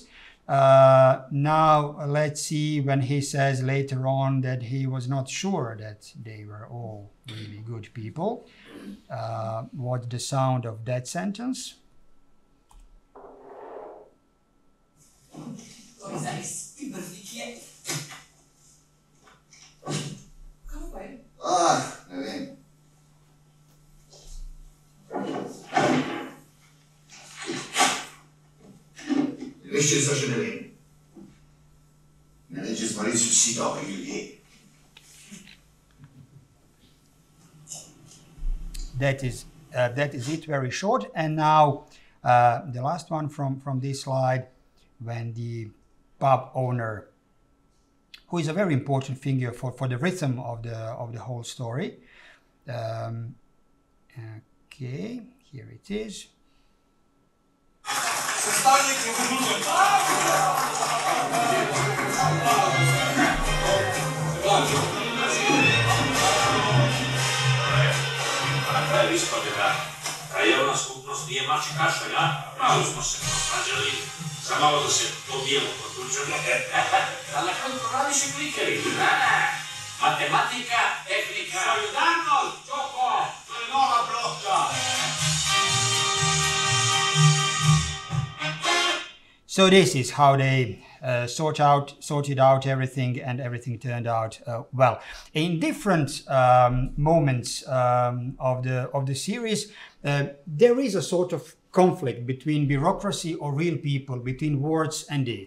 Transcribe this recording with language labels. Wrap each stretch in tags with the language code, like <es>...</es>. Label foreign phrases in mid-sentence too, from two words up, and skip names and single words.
<en>Now let's see when he says later on that he was not sure that they were all really good people. What's the sound of that sentence?</en> <sl>Ne vem. Veš, če se ne vem. Ne vem, če smo res vsi dobri ljudje.</sl> <en>That is it, very short. And now the last one from this slide, when the pub owner, who is a very important figure for the rhythm of the whole story. Okay, here it is.</en> <hr>Ispade da krajevna skupnost nije mači kašalj, a? Malo smo se posvađali, za malo da se to bijelo protučemo. Ali na koncu radiš i klikeri, matematika, tehnika... Solidarnost, Čoko, to je nova ploča!</hr> <en>So this is how they sorted out everything, and everything turned out well. In different moments of the series, there is a sort of conflict between bureaucracy or real people, between words and deeds.</en>